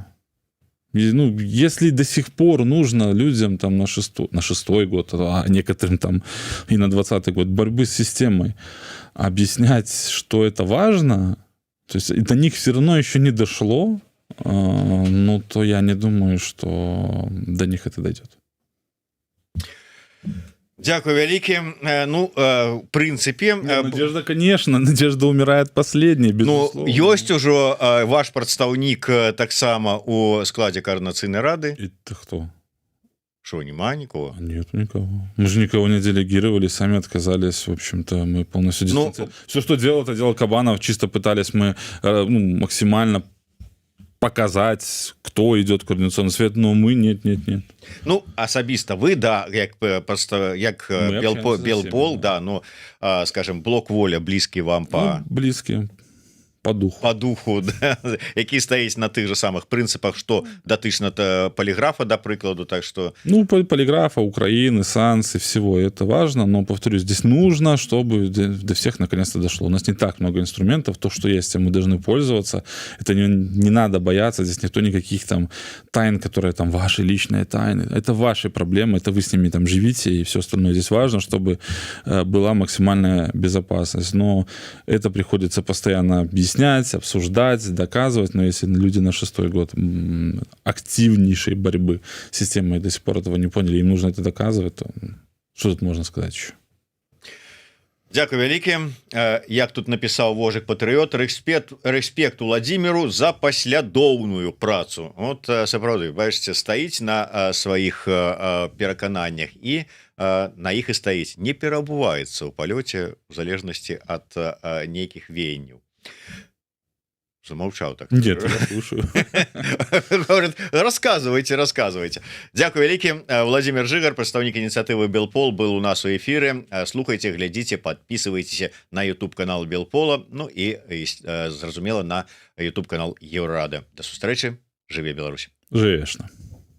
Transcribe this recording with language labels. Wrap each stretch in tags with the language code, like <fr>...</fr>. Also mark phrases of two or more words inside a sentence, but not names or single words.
<ru>Ну, если до сих пор нужно людям там на шестой год, а некоторым там и на 20-й год борьбы с системой объяснять, что это важно, то есть до них все равно еще не дошло, ну, то я не думаю, что до них это дойдет.</ru> <be>Дякую вялікі. Ну, в прынцыпе,</be> <ru>Надежда, конечно, надежда умирает последняя, безусловно.</ru> <be>Ну, ёсць ужо ваш прадстаўнік таксама у складзе Координацыйнай рады.</be> <ru>Это кто? Что, нема никого? Нет никого. Мы же никого не делегировали, сами отказались. В общем-то, мы полностью дистанцировались. Все, что делал, это делал Кабанов. Чисто пытались мы максимально показать, кто идет в Координационный совет, но мы нет.</ru> <be>Ну, асабіста вы, да, як Белпол, да,</be> <ru>ну, скажем,</ru> <be>блок воля блізкі вам по... блізкі. По духу, да, які стаіць на тых же самых прынцыпах, што датычна полиграфа, да прыкладу,</be> <ru>так что... Ну, полиграфа, Украины, санкций, всего это важно, но, повторюсь, здесь нужно, чтобы до всех наконец-то дошло. У нас не так много инструментов, то, что есть, мы должны пользоваться. Это не надо бояться, здесь никто никаких там тайн, которые там ваши личные тайны. Это ваши проблемы, это вы с ними там живите, и все остальное. Здесь важно, чтобы была максимальная безопасность. Но это приходится постоянно объяснять, обсуждать, доказывать, но если люди на 6-й год активнейшей борьбы с системой до сих пор этого не поняли, им нужно это доказывать, то что тут можно сказать еще?</ru> <be>Дякую вялікі. Як тут написал Вожик Патрыёт, рэспект Владимиру за паслядоўную працу. Вот сапраўды, бачыце, стаіць на сваіх перакананнях і на іх і стаіць, не перабуваецца ў палёце в залежнасці ад нейкіх веянняў.</be> <ru>Замолчал так. Нет, я слушаю. Говорит, рассказывайте.</ru> <be>Дякую вялікі. Владимир Жигар, прадстаўнік ініцыятывы Белпол,</be> <ru>был у нас у эфире. Слухайте, глядите, подписывайтесь на YouTube канал Белпола, ну и зразумела, на YouTube канал Еврорады.</ru> <be>До сустрэчы. Жыве Беларусь. Жывешна.</be>